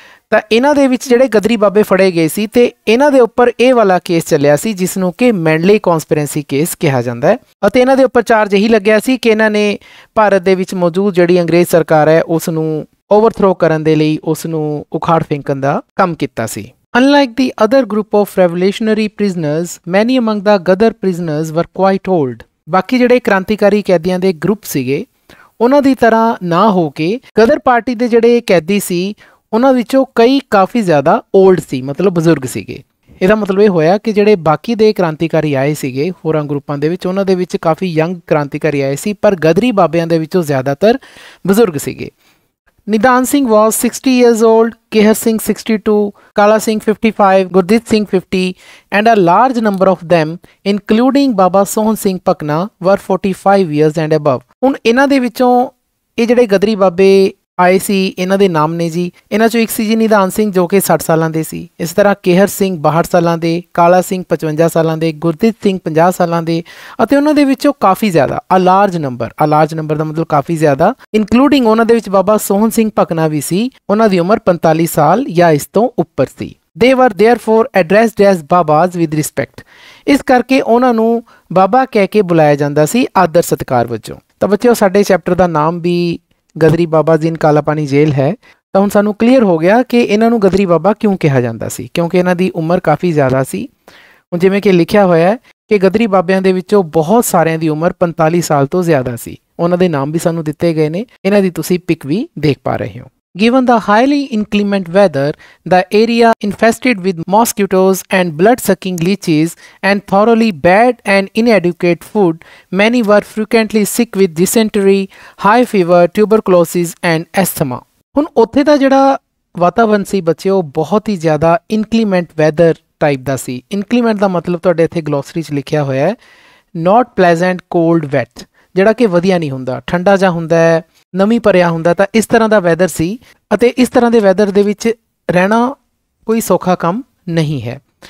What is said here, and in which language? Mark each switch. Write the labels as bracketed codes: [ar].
[pa] ਤਾਂ ਇਹਨਾਂ ਦੇ ਵਿੱਚ ਜਿਹੜੇ ਗਦਰੀ ਬਾਬੇ ਫੜੇ ਗਏ ਸੀ, ਤੇ ਇਹਨਾਂ ਦੇ ਉੱਪਰ ਇਹ ਵਾਲਾ ਕੇਸ ਚੱਲਿਆ ਸੀ, ਜਿਸ ਨੂੰ ਕਿ ਮੈਂਡਲੇ ਕੌਂਸਪੀਰੇਸੀ ਕੇਸ ਕਿਹਾ ਜਾਂਦਾ ਹੈ। ਅਤੇ ਇਹਨਾਂ ਦੇ ਉੱਪਰ ਚਾਰਜ ਇਹੀ ਲੱਗਿਆ ਸੀ ਕਿ ਇਹਨਾਂ ਨੇ ਭਾਰਤ ਦੇ ਵਿੱਚ ਮੌਜੂਦ ਜਿਹੜੀ ਅੰਗਰੇਜ਼ ਸਰਕਾਰ ਹੈ ਉਸ ਨੂੰ ਓਵਰਥਰੋ ਕਰਨ ਦੇ ਲਈ ਉਸ ਨੂੰ ਉਖਾੜ ਫੇਂਕਣ ਦਾ ਕੰਮ ਕੀਤਾ ਸੀ। [en] Unlike the other group of revolutionary prisoners, many among the Gadar prisoners were quite old. [pa] ਬਾਕੀ ਜਿਹੜੇ ਕ੍ਰਾਂਤੀਕਾਰੀ ਕੈਦੀਆਂ ਦੇ ਗਰੁੱਪ ਸੀਗੇ, ਉਹਨਾਂ ਦੀ ਤਰ੍ਹਾਂ ਨਾ ਹੋ ਕੇ ਗਦਰ ਪਾਰਟੀ ਦੇ ਜਿਹੜੇ ਕੈਦੀ ਸੀ, ਉਹਨਾਂ ਵਿੱਚੋਂ ਕਈ ਕਾਫੀ ਜ਼ਿਆਦਾ ਓਲਡ ਸੀ, ਮਤਲਬ ਬਜ਼ੁਰਗ ਸੀਗੇ। ਇਹਦਾ ਮਤਲਬ ਇਹ ਹੋਇਆ ਕਿ ਜਿਹੜੇ ਬਾਕੀ ਦੇ ਕ੍ਰਾਂਤੀਕਾਰੀ ਆਏ ਸੀਗੇ ਹੋਰਾਂ ਗਰੁੱਪਾਂ ਦੇ ਵਿੱਚ, ਉਹਨਾਂ ਦੇ ਵਿੱਚ ਕਾਫੀ ਯੰਗ ਕ੍ਰਾਂਤੀਕਾਰੀ ਆਏ ਸੀ, ਪਰ ਗਦਰੀ ਬਾਬਿਆਂ ਦੇ ਵਿੱਚੋਂ ਜ਼ਿਆਦਾਤਰ ਬਜ਼ੁਰਗ ਸੀਗੇ। [en] Nidan Singh was 60 years old, Keher Singh 62, Kala Singh 55, Gurdit Singh 50, and a large number of them, including Baba Sohan Singh Pakna, were 45 years and above. [pa] ਹੁਣ ਇਹਨਾਂ ਦੇ ਵਿੱਚੋਂ ਇਹ ਜਿਹੜੇ ਗਦਰੀ ਬਾਬੇ ਆਏ ਸੀ, ਇਹਨਾਂ ਦੇ ਨਾਮ ਨੇ ਜੀ। ਇਹਨਾਂ ਚੋਂ ਇੱਕ ਸੀ ਜੀ ਨਿਧਾਨ ਸਿੰਘ, ਜੋ ਕਿ 60 ਸਾਲਾਂ ਦੇ ਸੀ। ਇਸ ਤਰ੍ਹਾਂ ਕੇਹਰ ਸਿੰਘ 62 ਸਾਲਾਂ ਦੇ, ਕਾਲਾ ਸਿੰਘ 55 ਸਾਲਾਂ ਦੇ, ਗੁਰਦੀਪ ਸਿੰਘ 50 ਸਾਲਾਂ ਦੇ, ਅਤੇ ਉਹਨਾਂ ਦੇ ਵਿੱਚੋਂ ਕਾਫੀ ਜ਼ਿਆਦਾ [en] a large number [pa] ਦਾ ਮਤਲਬ ਕਾਫੀ ਜ਼ਿਆਦਾ, ਇਨਕਲੂਡਿੰਗ ਉਹਨਾਂ ਦੇ ਵਿੱਚ ਬਾਬਾ ਸੋਹਣ ਸਿੰਘ ਭਕਨਾ ਵੀ ਸੀ। ਉਹਨਾਂ ਦੀ ਉਮਰ 45 ਸਾਲ ਜਾਂ ਇਸ ਤੋਂ ਉੱਪਰ ਸੀ। [en] They were therefore addressed as Babas with respect. [pa] ਇਸ ਕਰਕੇ ਉਹਨਾਂ ਨੂੰ ਬਾਬਾ ਕਹਿ ਕੇ ਬੁਲਾਇਆ ਜਾਂਦਾ ਸੀ ਆਦਰ ਸਤਿਕਾਰ ਵਜੋਂ। ਤਾਂ ਬੱਚਿਓ, ਸਾਡੇ ਚੈਪਟਰ ਦਾ ਨਾਮ ਵੀ ਗਦਰੀ ਬਾਬਾ ਜ਼ੀਨ ਕਾਲਾ ਪਾਣੀ ਜੇਲ੍ਹ ਹੈ। ਤਾਂ ਹੁਣ ਸਾਨੂੰ ਕਲੀਅਰ ਹੋ ਗਿਆ ਕਿ ਇਹਨਾਂ ਨੂੰ ਗਦਰੀ ਬਾਬਾ ਕਿਉਂ ਕਿਹਾ ਜਾਂਦਾ ਸੀ, ਕਿਉਂਕਿ ਇਹਨਾਂ ਦੀ ਉਮਰ ਕਾਫੀ ਜ਼ਿਆਦਾ ਸੀ। ਹੁਣ ਜਿਵੇਂ ਕਿ ਲਿਖਿਆ ਹੋਇਆ ਹੈ ਕਿ ਗਦਰੀ ਬਾਬਿਆਂ ਦੇ ਵਿੱਚੋਂ ਬਹੁਤ ਸਾਰਿਆਂ ਦੀ ਉਮਰ 45 ਸਾਲ ਤੋਂ ਜ਼ਿਆਦਾ ਸੀ। ਉਹਨਾਂ ਦੇ ਨਾਮ ਵੀ ਸਾਨੂੰ ਦਿੱਤੇ ਗਏ ਨੇ, ਇਹਨਾਂ ਦੀ ਤੁਸੀਂ ਪਿਕ ਵੀ ਦੇਖ ਪਾ ਰਹੇ ਹੋ। [en] Given the highly inclement weather, the area infested with mosquitoes and blood-sucking leeches, and thoroughly bad and inadequate food, many were frequently sick with dysentery, high fever, tuberculosis and asthma. [pa] ਹੁਣ ਉੱਥੇ ਦਾ ਜਿਹੜਾ ਵਾਤਾਵਰਨ ਸੀ ਬੱਚਿਓ, ਬਹੁਤ ਹੀ ਜ਼ਿਆਦਾ ਇਨਕਲੀਮੈਂਟ ਵੈਦਰ ਟਾਈਪ ਦਾ ਸੀ। ਇਨਕਲੀਮੈਂਟ ਦਾ ਮਤਲਬ ਤੁਹਾਡੇ ਇੱਥੇ ਗਲੋਸਰੀ 'ਚ ਲਿਖਿਆ ਹੋਇਆ ਹੈ [en] not pleasant, cold, wet, [pa] ਜਿਹੜਾ ਕਿ ਵਧੀਆ ਨਹੀਂ ਹੁੰਦਾ, ਠੰਡਾ ਜਿਹਾ ਹੁੰਦਾ ਹੈ, ਨਮੀ ਭਰਿਆ ਹੁੰਦਾ। ਤਾਂ ਇਸ ਤਰ੍ਹਾਂ ਦਾ ਵੈਦਰ ਸੀ, ਅਤੇ ਇਸ ਤਰ੍ਹਾਂ ਦੇ ਵੈਦਰ ਦੇ ਵਿੱਚ ਰਹਿਣਾ ਕੋਈ ਸੌਖਾ ਕੰਮ ਨਹੀਂ ਹੈ।